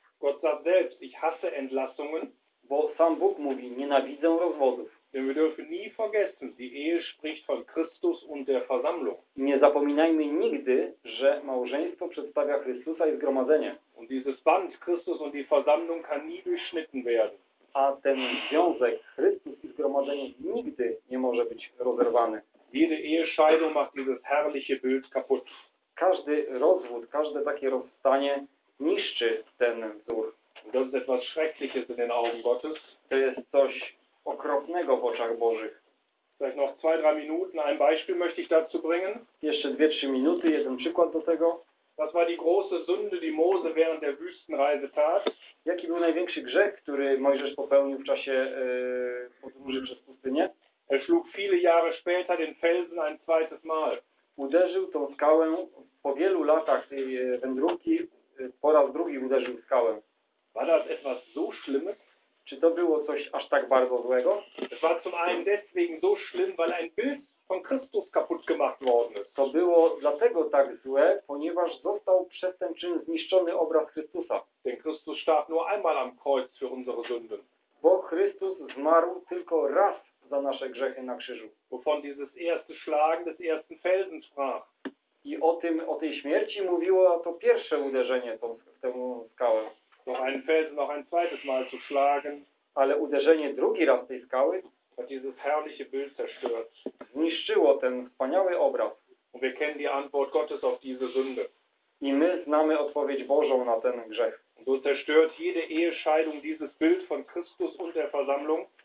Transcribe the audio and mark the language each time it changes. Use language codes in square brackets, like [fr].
[de] Gott sagt selbst, ich hasse Entlassungen, [pl] bo sam Bóg mówi, nienawidzę rozwodów. [de] Denn wir dürfen nie vergessen, die Ehe spricht von Christus und der Versammlung. [pl] Nie zapominajmy nigdy, że małżeństwo przedstawia Chrystusa i zgromadzenie. [de] Und dieses Band Christus und die Versammlung kann nie durchschnitten werden. [pl] A ten związek Chrystus i zgromadzenie nigdy nie może być rozerwany. [de] Jede Ehescheidung macht dieses herrliche Bild kaputt. [pl] Każdy rozwód, każde takie rozstanie niszczy ten wzór. [de] Das ist etwas Schreckliches in den Augen Gottes. [pl] To jest coś okropnego w oczach Bożych. [de] Vielleicht noch 2-3 Minuten, ein Beispiel möchte ich dazu bringen. [pl] Jeszcze 2-3 Minuty, jeden przykład do tego. [de] Was war die große Sünde, die Mose während der Wüstenreise tat? [pl] Jaki był największy grzech, który Mojżesz popełnił w czasie podróży przez pustynię? [de] Er schlug viele Jahre später den Felsen ein zweites Mal. [pl] Uderzył tą skałę po wielu latach tej wędrówki, po raz drugi uderzył skałę. [de] War das etwas so Schlimmes? [pl] Czy to było coś aż tak bardzo złego? [de] Es war zum einen deswegen so schlimm, weil ein Bild von Christus kaputt gemacht worden ist. [pl] To było dlatego tak złe, ponieważ został przez ten czyn zniszczony obraz Chrystusa. [de] Denn Christus starb nur einmal am Kreuz für unsere Sünden. [pl] Bo Chrystus zmarł tylko raz za nasze grzechy na krzyżu. [de] Wovon dieses erste Schlagen des ersten Felsen sprach. [pl] I o tym, o tej śmierci mówiło to pierwsze uderzenie w tę skałę. [de] Noch einen Felsen noch ein zweites Mal zu schlagen. [pl] Ale uderzenie drugi raz tej skały [de] hat dieses herrliche Bild zerstört. [pl] Zniszczyło ten wspaniały obraz. [de] Und wir kennen die Antwort Gottes auf diese Sünde. [pl] I my znamy odpowiedź Bożą na ten grzech. [de] So zerstört jede Ehescheidung dieses Bild von Christus und der Versammlung.